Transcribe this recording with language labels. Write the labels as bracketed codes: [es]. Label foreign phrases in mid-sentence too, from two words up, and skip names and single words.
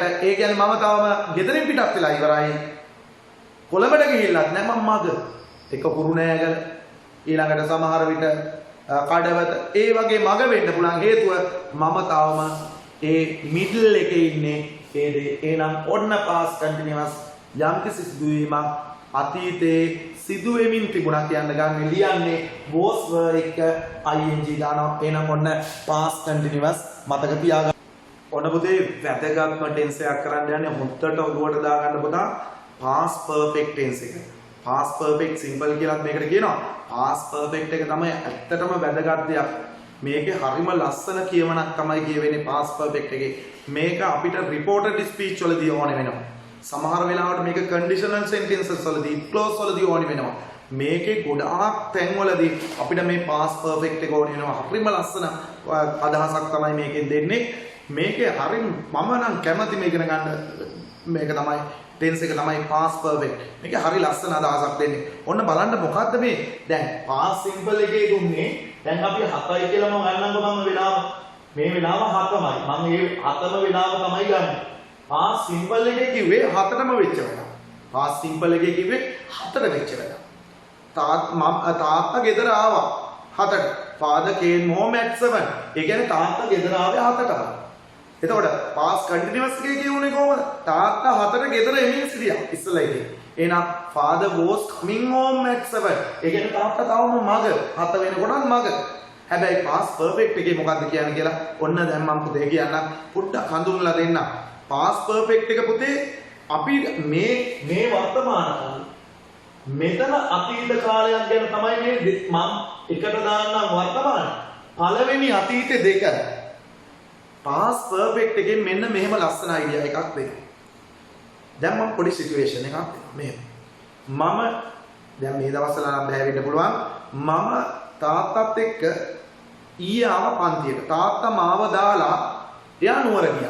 [si] ඒ කියන්නේ මම තවම ගෙදරින් පිටත් වෙලා ඉවරයි. කොළඹට ගිහිල්ලත් නෑ මම මග. එක කුරුණෑගල ඊළඟට සමහර විට කඩවත ඒ වගේ මග වෙන්න පුළුවන් හේතුව මම තවම ඒ මිඩල් එකේ ඉන්නේ. ඒ දේ එහෙනම් ඔන්න [en] past continuous [si] යම්කිසි සිදුවීමක් අතීතයේ සිදු වෙමින් තිබුණා කියන්න ගන්න ලියන්නේ [en] was were [si] එක ing දානවා. එහෙනම් ඔන්න [en] past continuous [si] මතක තියාගන්න. ඔන්න පුතේ වැදගත්ම ටෙන්ස් එකක් කරන්න යන්නේ හොත්තට ඔළුවට දාගන්න පුතා [en] past perfect tense [si] එක. [en] past perfect simple [si] කියලාත් මේකට කියනවා. [en] past perfect [si] එක තමයි ඇත්තටම වැදගත් දෙයක්. මේකේ හරිම ලස්සන කියවනක් තමයි කියවෙන්නේ [en] past perfect [si] එකේ. මේක අපිට [en] reported speech [si] වලදී ඕනේ වෙනවා. සමහර වෙලාවට මේක [en] conditional sentences [si] වලදී clause වලදී ඕනේ වෙනවා. මේකේ ගොඩාක් තැන්වලදී අපිට මේ [en] past perfect [si] එක ඕනේ වෙනවා. හරිම ලස්සන අදහසක් තමයි මේකෙන් දෙන්නේ. මේකේ හරිම මම නම් කැමති මේක ඉගෙන ගන්න. මේක තමයි tense එක තමයි [en] past perfect. [si] මේක හරි ලස්සන අදහසක් දෙන්නේ. ඔන්න බලන්න මොකද්ද මේ? දැන් [en] past simple [si] එකේ දුන්නේ දැන් අපි 7යි කියලාම ගන්නම්කො මම වෙලාව. මේ වෙලාව 7යි. මම මේ 7ම වෙලාව තමයි ගන්න. [en] past simple [si] එකේ කිව්වේ 7ටම වෙච්ච වෙලාව. [en] past simple [si] එකේ කිව්වේ 7ට වෙච්ච වෙලාව. තාත්තා ගෙදර ආවා 7ට. [en] father came home at 7. [si] ඒ කියන්නේ තාත්තා ගෙදර ආවේ 7ට. එතකොට [en] past continuous [si] එකේ කියුනේ කොහොමද? තාත්තා 7ට ගෙදර එමින් සිටියා ඉස්සෙල්ලා එකේ. [en] එහෙනම් father was coming home at 7. [si] ඒ කියන්නේ තාත්තා තවම මග 7 වෙනකොටත් මග. හැබැයි [en] past perfect [si] එකේ මොකද්ද කියන්නේ කියලා ඔන්න දැන් මම පුතේ කියන්නම් පොඩ්ඩක් හඳුන්වලා දෙන්නම්. [en] past perfect [si] එක පුතේ අපි මේ වර්තමාන කාලේ මෙතන අතීත කාලයක් ගැන තමයි මේ මම එකට දාන්නම් වර්තමාන. පළවෙනි අතීත දෙක [en] past perfect [si] එකෙන් මෙන්න මෙහෙම ලස්සන අයිඩියා එකක් දෙන්න. දැන් මම පොඩි සිටුේෂන් එකක් දෙනවා. මෙහෙම. මම දැන් මේ දවස්වල නම් බෑ වෙන්න පුළුවන්. මම තාත්තත් එක්ක ඊයේ ආව පන්තියට. තාත්තා මාව දාලා එයා නුවර ගියා.